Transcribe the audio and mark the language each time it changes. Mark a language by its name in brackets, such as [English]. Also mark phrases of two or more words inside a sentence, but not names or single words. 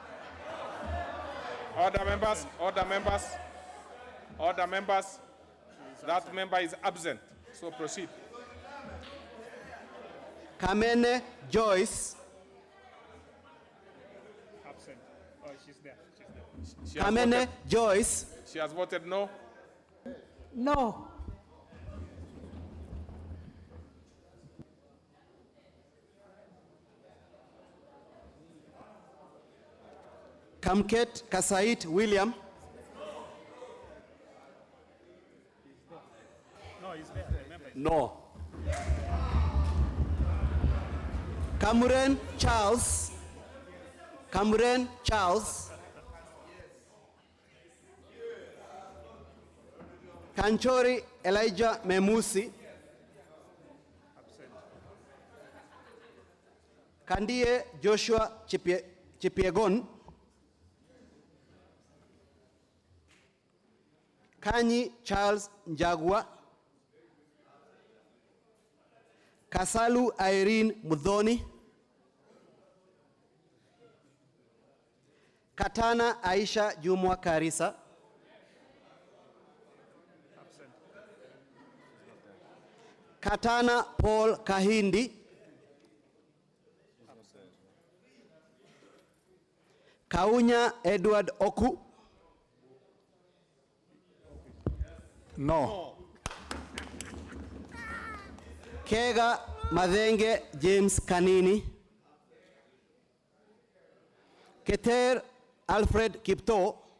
[English] Order members, order members, order members. That member is absent, so proceed. Kamene Joyce. Absent. Oh, she's there. She has Kamene voted- Joyce. She has voted no. No. Kamket Kasait William. No, he's there. Remember. No. Cameron Charles. Cameron Charles. Kanchori Elijah Memusi. Kandie Joshua Chipiegon. Kanyi Charles Njagua. Kasalu Irene Mudhoni. Katana Aisha Jumwa Karisa. Katana Paul Kahindi. Kaunya Edward Oku. No. Kega Madenge James Kanini. Keter Alfred Kipto.